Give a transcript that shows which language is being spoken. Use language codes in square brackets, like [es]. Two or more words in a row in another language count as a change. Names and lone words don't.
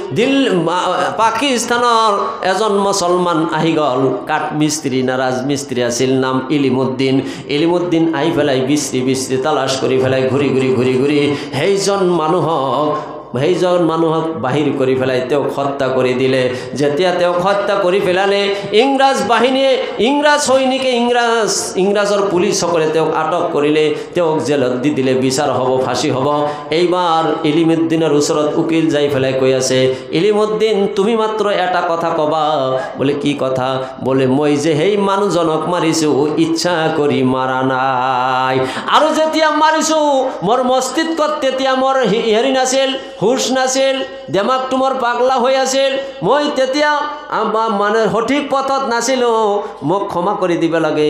[as] পাকিস্তানের এজন মুসলমান আহি গল, কাঠমিস্ত্রি না রাজমিস্ত্রি আছিল, নাম ইলিমুদ্দিন। ইলিমুদ্দিন আহি ফেলাই বিশ্রি বিশ্রি তালাশ কৰি ফেলাই ঘূৰি ঘূৰি সেইজন মানুহক বাহিৰ কৰি ফেলাই তেওঁক হত্যা কৰি দিলে। যেতিয়া তেওঁক হত্যা কৰি পেলালে, ইংৰাজ বাহিনীয়ে, ইংৰাজ সৈনিকে, ইংৰাজৰ পুলিচসকলে তেওঁক আটক কৰিলে, তেওঁক জেলত দি দিলে, বিচাৰ হ'ব, ফাঁসি হ'ব। এইবাৰ ইলিমুদ্দিনৰ ওচৰত উকিল যাই ফেলাই কৈ আছে, ইলিমুদ্দিন তুমি মাত্ৰ এটা কথা কবা। বলে কি কথা? বলে মই যে সেই মানুহজনক মাৰিছোঁ ইচ্ছা কৰি মাৰা নাই, আৰু যেতিয়া মাৰিছোঁ মোৰ মস্তিষ্কত তেতিয়া মোৰ হেৰি নাছিল, হুশ নাছিল, দেমাগটো মোৰ পাগলা হৈ আছিল। মই তেতিয়া মানে সঠিক পথত নাছিলোঁ, মোক ক্ষমা কৰি দিব লাগে।